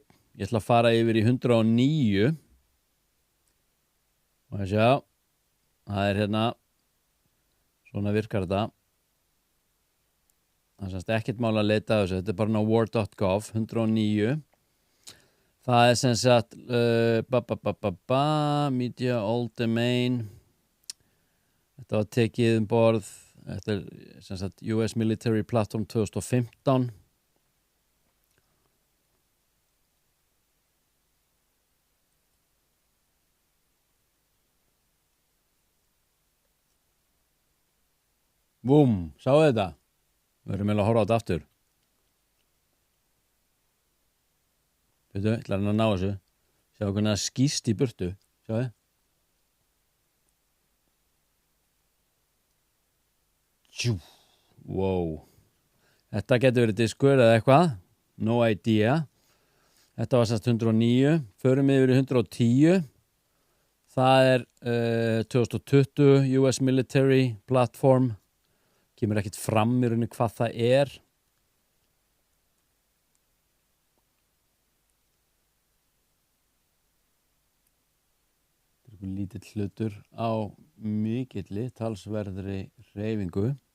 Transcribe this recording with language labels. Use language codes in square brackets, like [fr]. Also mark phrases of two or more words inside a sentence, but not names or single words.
[is] Ég ætla að fara yfir í 109. Og að sjá, það er hérna, svona virkar þetta. Það er semst ekkert mál að leita á þessu, þetta er bara á war.gov, 109. Það er sem sagt, [en] media, old domain. [is] Þetta var tekið borð, þetta er sem sagt US Military Platform 2015. Búm, sáu þetta? Við erum meðal að horfa á þetta aftur. Veitu, ég ætla að ná þessu. Sjáu hvernig það skýst í burtu. Sjáu þið? Wow. Þetta getur verið diskur eða eitthvað. [en] No idea. [is] Þetta var semst 109. Förum yfir í 110. Það er 2020 US Military Platform. Kemur ekkert fram í rauninni hvað það er. Þetta er einhver lítill hlutur á mikilli talsverðri hreyfingu.